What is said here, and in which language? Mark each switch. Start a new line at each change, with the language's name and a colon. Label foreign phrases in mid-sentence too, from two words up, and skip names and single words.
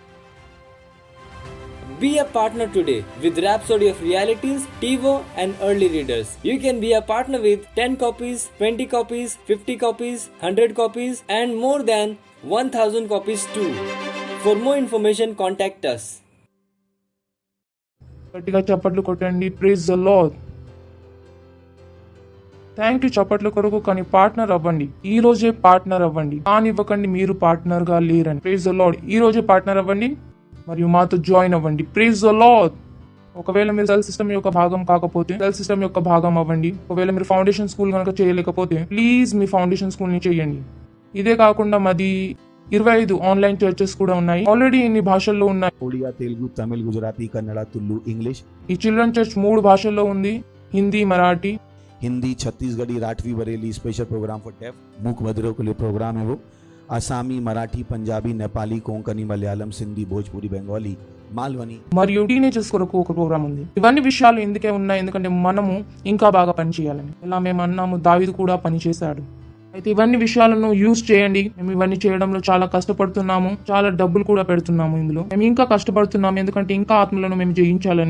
English: Be a partner today with Rhapsody of Realities, TiVo and Early Readers. You can be a partner with 10 copies, 20 copies, 50 copies, 100 copies and more than 1,000 copies too. For more information, contact us.
Telugu: గట్టిగా చప్పట్లు కొట్టండి.
English: Praise the Lord. thank you
Telugu: చప్పట్ల కొరకు. కానీ పార్ట్నర్ అవ్వండి. ఈ రోజే పార్ట్నర్ అవ్వండి. కానివ్వకండి మీరు పార్ట్నర్ గా లేరని.
English: Praise the Lord.
Telugu: ఈ రోజే పార్ట్నర్ అవ్వండి మరియు మాతో జాయిన్ అవ్వండి.
English: Praise the Lord.
Telugu: ఒకవేళ మీరు
English: cell system
Telugu: యొక్క భాగం కాకపోతే
English: cell system
Telugu: యొక్క భాగం అవ్వండి. ఒకవేళ మీరు
English: foundation school
Telugu: కనుక చేయలేకపోతే ప్లీజ్ మీ
English: foundation school
Telugu: ని చేయండి. ఇదే కాకుండా మాది 25
English: online churches
Telugu: కూడా ఉన్నాయి. ఆల్రెడీ ఇన్ని భాషల్లో ఉన్నాయి.
Hindi: ओडिया तेलुगु तमिल गुजराती कन्नड़ तुलु इंग्लिश
Telugu: ఈ
English: children church
Telugu: 3 భాషల్లో ఉంది. హిందీ, మరాఠీ.
Hindi: हिंदी छत्तीसगढ़ी राठवी बरेली
English: special program for deaf
Hindi: मूक बधिरों के लिए प्रोग्राम है वो आसामी मराठी पंजाबी नेपाली कोंकणी मलयालम सिंधी भोजपुरी बंगाली మాల్వని
Telugu: మరియు టీనేజర్స్ కొరకు ఒక ప్రోగ్రామ్ ఉంది. ఇవన్నీ విషయాలు ఎందుకే ఉన్నాయి? ఎందుకంటే మనము ఇంకా బాగా పని చేయాలని. ఇలా మేము అన్నాము, దావీదు కూడా పని చేశాడు. అయితే ఇవన్నీ విషయాలను యూజ్ చేయండి. మేము ఇవన్నీ చేయడంలో చాలా కష్టపడుతున్నాము. చాలా డబ్బులు కూడా పెడుతున్నాము. ఇందులో మేము ఇంకా కష్టపడుతున్నాము, ఎందుకంటే ఇంకా ఆత్మలను మేము జయించాలని.